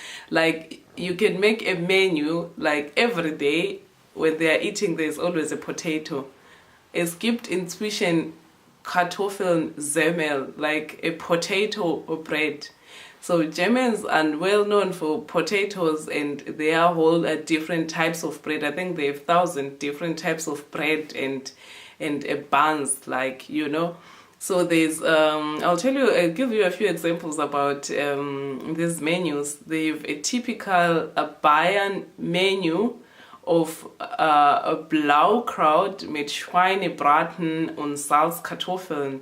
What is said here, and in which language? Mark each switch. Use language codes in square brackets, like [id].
[en] Like, you can make a menu, like, every day when they are eating, there's always a potato. [de] Es gibt inzwischen Kartoffeln-Semmel, [en] like a potato bread. So Germans are well known for potatoes, and they are whole different types of bread. I think they have 1,000 different types of bread and buns, like, you know. So there's I'll give you a few examples about these menus. They have a typical Bayern menu of [de] Blaukraut mit Schweinebraten und Salzkartoffeln.